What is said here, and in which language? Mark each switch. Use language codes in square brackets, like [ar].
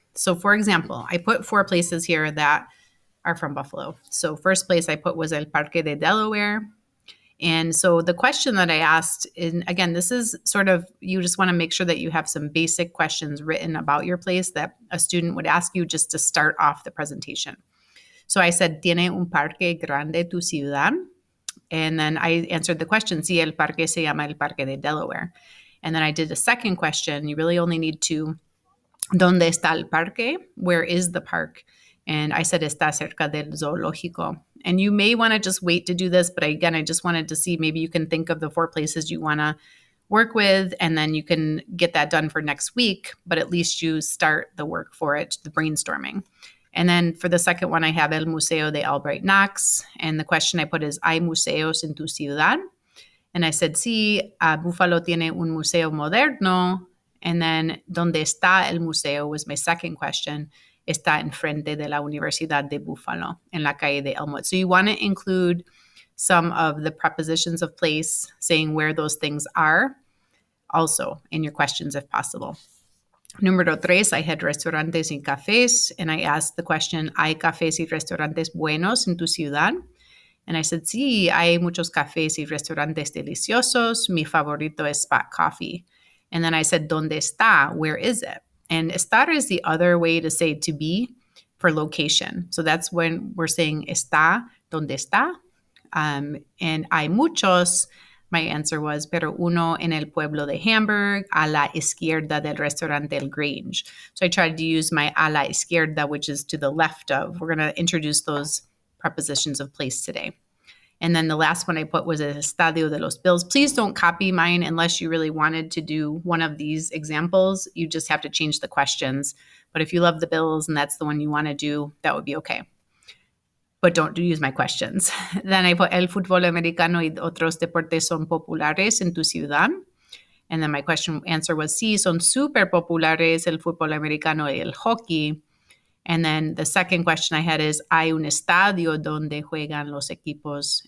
[en] So for example, I put 4 places here that are from Buffalo. So first place I put was El Parque de Delaware. And so the question that I asked, and again, this is sort of, you just want to make sure that you have some basic questions written about your place that a student would ask you just to start off the presentation. So I said, [es] ¿Tiene un parque grande tu ciudad? [en] And then I answered the question, [es] sí, el parque se llama el Parque de Delaware. [en] And then I did a second question. You really only need to, [es] ¿Dónde está el parque? [en] Where is the park? And I said, [es] está cerca del zoológico. [en] And you may want to just wait to do this, but again, I just wanted to see, maybe you can think of the 4 places you want to work with, and then you can get that done for next week, but at least you start the work for it, the brainstorming. And then for the second one, I have El Museo de Albright Knox. And the question I put is, [es] ¿Hay museos en tu ciudad? [en] And I said, [es] sí, Buffalo tiene un museo moderno. [en] And then, [es] ¿dónde está el museo? [en] Was my second question. [es] Está enfrente de la Universidad de Buffalo, en la calle de Elmwood. [en] So you want to include some of the prepositions of place, saying where those things are, also in your questions if possible. [es] Número 3, [en] I had [es] restaurantes y cafés, [en] and I asked the question, [es] ¿Hay cafés y restaurantes buenos en tu ciudad? [en] And I said, [es] sí, hay muchos cafés y restaurantes deliciosos. Mi favorito es Spot Coffee. [en] And then I said, [es] ¿Dónde está? [en] Where is it? And estar is the other way to say to be for location. So that's when we're saying está, [es] ¿dónde está? [en] And [es] hay muchos. [en] My answer was, [es] pero uno en el pueblo de Hamburg, a la izquierda del restaurante El Grange. [en] So I tried to use my [es] a la izquierda, [en] which is to the left of. We're going to introduce those prepositions of place today. And then the last one I put was El Estadio de los Bills. Please don't copy mine unless you really wanted to do one of these examples. You just have to change the questions. But if you love the Bills and that's the one you want to do, that would be okay. But don't use my questions. Then I put [es] El fútbol americano y otros deportes son populares en tu ciudad. [en] And then my question answer was, [es] sí, son súper populares el fútbol americano y el hockey. [en] And then the second question I had is, [es] ¿hay un estadio donde juegan los equipos?